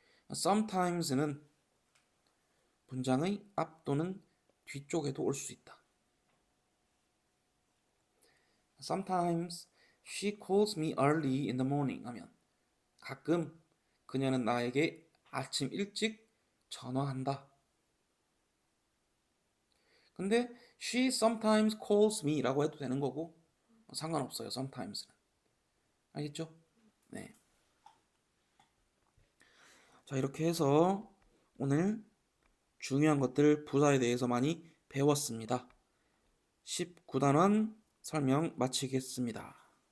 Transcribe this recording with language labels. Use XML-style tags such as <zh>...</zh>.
<ko>sometimes는 문장의 앞 또는 뒤쪽에도 올 수 있다.</ko> <en>Sometimes she calls me early in the morning</en> <ko>하면 가끔 그녀는 나에게 아침 일찍 전화한다. 근데</ko> <en>she sometimes calls me</en> <ko>라고 해도 되는 거고 상관없어요. sometimes는. 알겠죠? 네. 자, 이렇게 해서 오늘 중요한 것들 부사에 대해서 많이 배웠습니다. 19단원 설명 마치겠습니다.</ko>